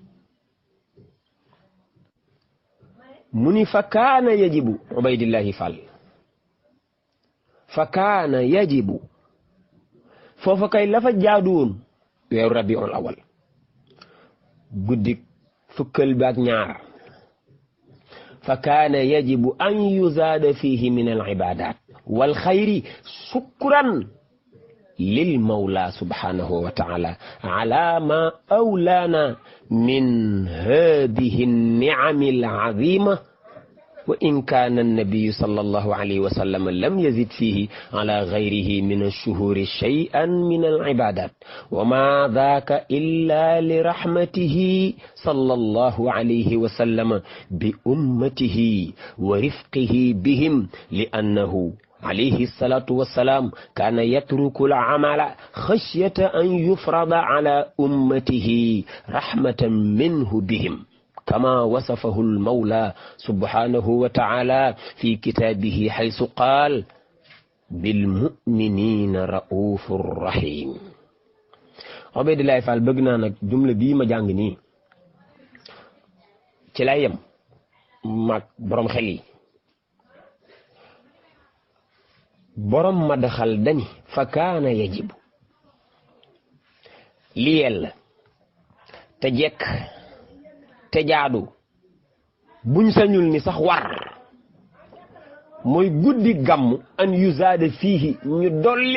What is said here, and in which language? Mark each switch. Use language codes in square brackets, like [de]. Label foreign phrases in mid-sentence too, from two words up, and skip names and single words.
[wo] mu ni [ar] فكان يجب [wo] Ubaydillahi Fall [ar] فكان يجب [wo] foofa kay la fa jaadu woon weeru rabiul awal guddik fukkal baak ñaar [ar] فكان يجب أن يزاد فيه من العبادات والخير شكرا للمولى سبحانه وتعالى على ما أولانا من هذه النعم العظيمة وإن كان النبي صلى الله عليه وسلم لم يزد فيه على غيره من الشهور شيئا من العبادات وما ذاك إلا لرحمته صلى الله عليه و سلم بأمته ورفقه بهم لأنه عليه الصلاة والسلام كان يترك العمل خشية أن يفرض على أمته رحمة منه بهم كما وصفه المولى سبحانه وتعالى في كتابه حيث قال بالمؤمنين رؤوف رحيم. [wo] Ubaydillahi Fall bëgg naa nag jumla bii ma jàng nii ci lay yem mag borom xel yi borom madaxal dani [ar] فكان يجب [wo] li yella te jekk te jaadu buñ sañul ni sax war mooy guddi gàmm [ar] أن يزاد فيه [wo] ñu dolli